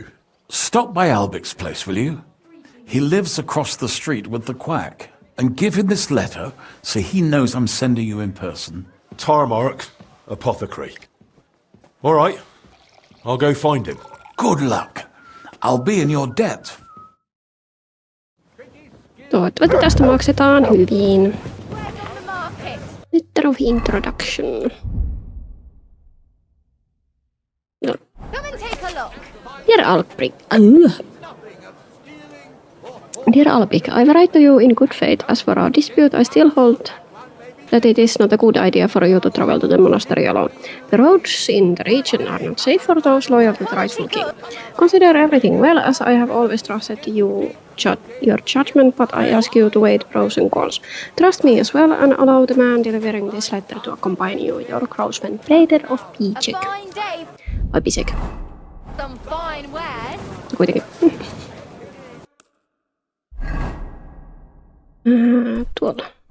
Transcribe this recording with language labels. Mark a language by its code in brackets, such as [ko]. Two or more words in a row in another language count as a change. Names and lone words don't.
[en] Stop by Albik's place, will you? He lives across the street with the quack. and give him this letter so he knows I'm sending you in person. Tarmark, apothecary. All right, I'll go find him. Good luck. I'll be in your debt. [fi] Toivottavasti tästä maksetaan hyvin. [en] Where's on the market? Letter of introduction. No. Come and take a look. Dear Albrick. Dear Albrick, I've write to you in good faith. As for our dispute, I still hold that it is not a good idea for you to travel to the monastery alone. The roads in the region are not safe for those loyal to the rightful king. Consider everything well, as I have always trusted your judgment, but I ask you to weigh the pros and cons. Trust me as well, and allow the man delivering this letter to accompany you, your close friend Breder of A Pijek. fine day. [fi] Vai Pisek? [en] Some fine wares. [fi] Kuitenkin. Tuolla.